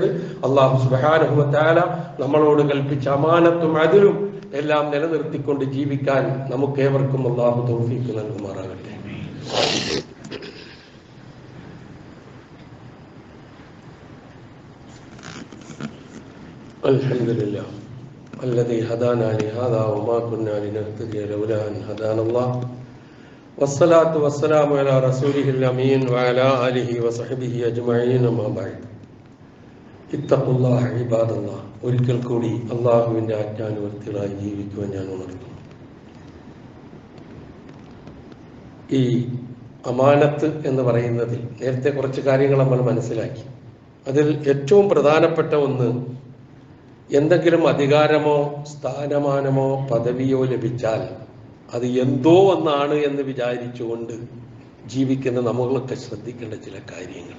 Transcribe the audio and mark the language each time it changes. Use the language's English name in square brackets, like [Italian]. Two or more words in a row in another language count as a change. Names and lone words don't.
[Arabic] الله سبحانه وتعالى [Malayalam] നമ്മളോട് കൽപ്പിച്ച അമാനത്തും അദലും എല്ലാം നിലനിർത്തിക്കൊണ്ട് ജീവിക്കാൻ നമുക്കേവർക്കും അല്ലാഹു തൗഫീഖ് നൽകുമാറാകട്ടെ. [Arabic] അൽഹംദുലില്ലാഹ് الذي هدانا لهذا وما كنا لنهتدي لولا أن هدانا الله والصلاة والسلام على رسوله الأمين وعلى آله وصحبه أجمعين ما بعد اتقوا الله عباد الله. [Malayalam] ഒരിക്കൽ കൂടി അള്ളാഹുവിൻ്റെ ആജ്ഞാനുവർത്തികളായി ജീവിക്കുവാൻ ഞാൻ ഉണർത്തുന്നു. ഈ അമാനത്ത് എന്ന് പറയുന്നതിൽ നേരത്തെ കുറച്ച് കാര്യങ്ങൾ നമ്മൾ മനസ്സിലാക്കി. അതിൽ ഏറ്റവും പ്രധാനപ്പെട്ട ഒന്ന്, എന്തെങ്കിലും അധികാരമോ സ്ഥാനമാനമോ പദവിയോ ലഭിച്ചാൽ അത് എന്തോ ഒന്നാണ് എന്ന് വിചാരിച്ചുകൊണ്ട് ജീവിക്കുന്ന നമ്മളൊക്കെ ശ്രദ്ധിക്കേണ്ട ചില കാര്യങ്ങൾ.